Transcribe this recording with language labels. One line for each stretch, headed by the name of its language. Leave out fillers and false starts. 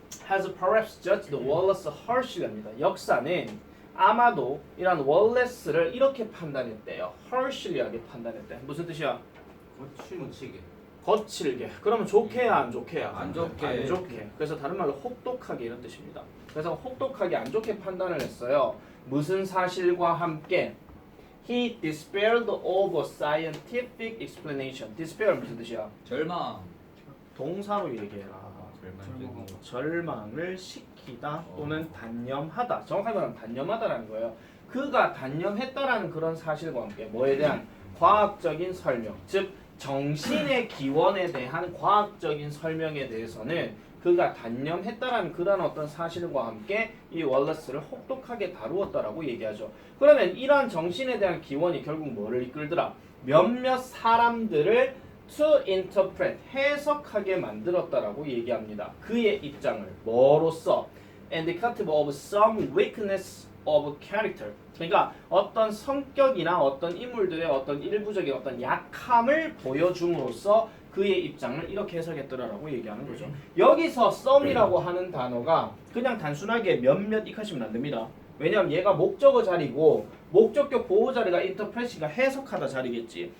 English: has perhaps judged Wallace harshly합니다.
Korean: 역사는 아마도 이런 월레스를 이렇게 판단했대요. harshly하게 판단했대. 무슨 뜻이야? 거칠게. 거칠게. 그러면 좋게야 안 좋게야? 안 좋게. 안 좋게. 그래서 다른 말로 혹독하게 이런 뜻입니다. 그래서 혹독하게 안 좋게 판단을 했어요. 무슨 사실과 함께?
English: He despaired of a scientific explanation.
Korean: despair 무슨 뜻이야? 절망. 동사로 얘기해라. 절망을 시키다 또는 단념하다. 정확하게 말하면 단념하다라는 거예요. 그가 단념했다라는 그런 사실과 함께 뭐에 대한 과학적인 설명, 즉 정신의 기원에 대한 과학적인 설명에 대해서는 그가 단념했다라는 그런 어떤 사실과 함께 이 월러스를 혹독하게 다루었다라고 얘기하죠. 그러면 이러한 정신에 대한 기원이 결국 뭐를 이끌더라? 몇몇 사람들을
English: to interpret,
Korean: 해석하게 만들었다라고 얘기합니다. 그의 입장을 뭐로써?
English: indicative of some weakness of character.
Korean: 그러니까 어떤 성격이나 어떤 인물들의 어떤 일부적인 어떤 약함을 보여줌으로써 그의 입장을 이렇게 해석했더라라고 얘기하는 거죠. 여기서 some이라고 하는 단어가 그냥 단순하게 몇몇 익하시면 안 됩니다. 왜냐하면 얘가 목적어 자리고 목적격 보호 자리가 interpret이가 해석하다 자리겠지.